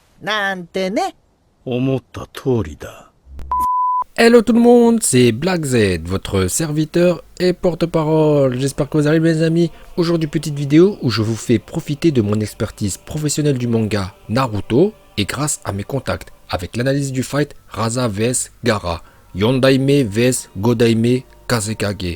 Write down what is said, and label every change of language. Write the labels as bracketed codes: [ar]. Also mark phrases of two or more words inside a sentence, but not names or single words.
[ja] なんてね。思った通りだ。 [fr] Hello tout le monde, c'est Black Z, votre serviteur et porte-parole. J'espère que vous allez mes amis. Aujourd'hui petite vidéo où je vous fais profiter de mon expertise professionnelle du manga Naruto et grâce à mes contacts avec l'analyse du fight Rasa vs Gaara, Yondaime vs Godaime Kazekage.